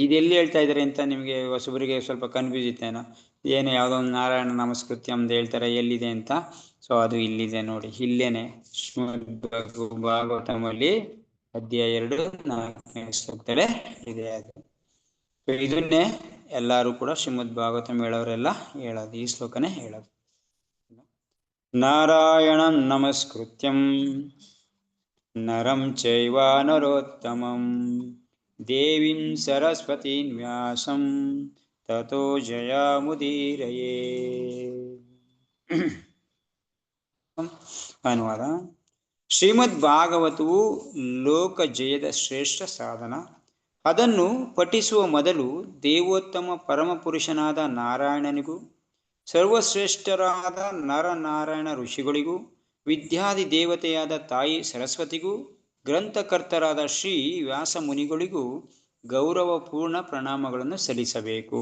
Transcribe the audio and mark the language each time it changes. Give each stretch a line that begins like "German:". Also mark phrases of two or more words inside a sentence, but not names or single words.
Kannada: ಇದು ಎಲ್ಲಿ ಹೇಳ್ತಾ ಇದ್ದಾರೆ ಅಂತ ನಿಮಗೆ ಹೊಸಬರಿಗೆ ಸ್ವಲ್ಪ ಕನ್ಫ್ಯೂಸ್ ಇತ್ತೇನೋ, ಏನು ಯಾವುದೋ ಒಂದು
Sanskrit: ನಾರಾಯಣ ನಮಸ್ಕೃತ್ಯ
Kannada: ಅಂತ ಹೇಳ್ತಾರೆ, ಎಲ್ಲಿದೆ ಅಂತ. ಸೊ ಅದು ಇಲ್ಲಿದೆ ನೋಡಿ, ಇಲ್ಲೇನೆ ಭಾಗವತಮಲ್ಲಿ ಅಧ್ಯಾಯ 2 4ನೇ ಶ್ಲೋಕದಲ್ಲೇ ಇದೆ. ಅದು ಇದನ್ನೇ ಎಲ್ಲರೂ ಕೂಡ ಶ್ರೀಮದ್ ಭಾಗವತಂ ಹೇಳೋರೆಲ್ಲ ಹೇಳೋದು, ಈ ಶ್ಲೋಕನೇ ಹೇಳೋದು.
Sanskrit: ನಾರಾಯಣಂ ನಮಸ್ಕೃತ್ಯಂ ನರಂ ಚೈವ ನರೋತ್ತಮಂ ದೇವೀಂ ಸರಸ್ವತೀಂ ವ್ಯಾಸಂ ತತೋ ಜಯಮುದೀರಯೇ.
Kannada: ಅನುವಾದ: ಶ್ರೀಮದ್ ಭಾಗವತವು ಲೋಕ ಜಯದ ಶ್ರೇಷ್ಠ ಸಾಧನ. ಅದನ್ನು ಪಠಿಸುವ ಮೊದಲು ದೇವೋತ್ತಮ ಪರಮಪುರುಷನಾದ ನಾರಾಯಣನಿಗೂ, ಸರ್ವಶ್ರೇಷ್ಠರಾದ ನರನಾರಾಯಣ ಋಷಿಗಳಿಗೂ, ವಿದ್ಯಾದಿ ದೇವತೆಯಾದ ತಾಯಿ ಸರಸ್ವತಿಗೂ, ಗ್ರಂಥಕರ್ತರಾದ ಶ್ರೀ ವ್ಯಾಸ ಮುನಿಗಳಿಗೂ ಗೌರವಪೂರ್ಣ ಪ್ರಣಾಮಗಳನ್ನು ಸಲ್ಲಿಸಬೇಕು.